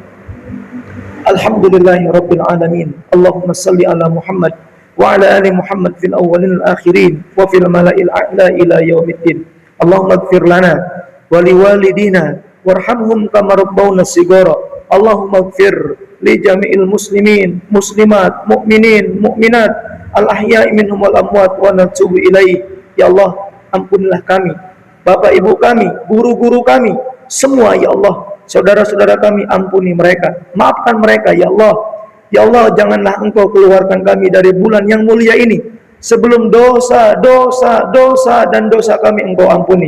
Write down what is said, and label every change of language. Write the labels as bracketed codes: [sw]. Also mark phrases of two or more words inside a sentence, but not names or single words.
[ar] الحمد لله رب العالمين. اللهم صل على محمد وعلى آل محمد في الأولين والآخرين وفي الملإ الأعلى إلى يوم الدين. اللهم اغفر لنا ولوالدينا وارحمهم كما ربونا صغارا. اللهم اغفر لجميع المسلمين، مسلمات, مؤمنين، مؤمنات, الأحياء منهم والأموات ونتوب إليه. يا الله, [id] ampunilah kami, bapak ibu kami, guru-guru kami, semua [ar] يا الله, [id] saudara-saudara kami, ampuni mereka, maafkan mereka ya Allah. [ar] يا الله, [id] janganlah Engkau keluarkan kami dari bulan yang mulia ini sebelum dosa dan dosa kami Engkau ampuni.